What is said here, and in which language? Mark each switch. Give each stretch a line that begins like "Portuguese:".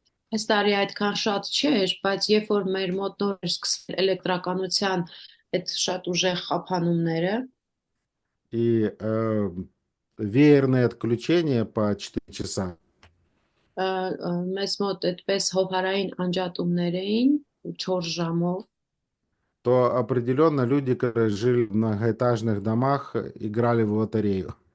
Armenian: Այս տարի այդքան շատ չէր, բայց երբ որ մեր մոտ նոր էր սկսվել էլեկտրականության այդ շատ ուժեղ խափանումները,
Russian: и веерные отключения по 4 часа,
Armenian: մեզ мոտ այդպես հովհարային անջատումներ էին 4 ժամով,
Russian: то определенно люди, которые жили в многоэтажных домах, играли в лотерею.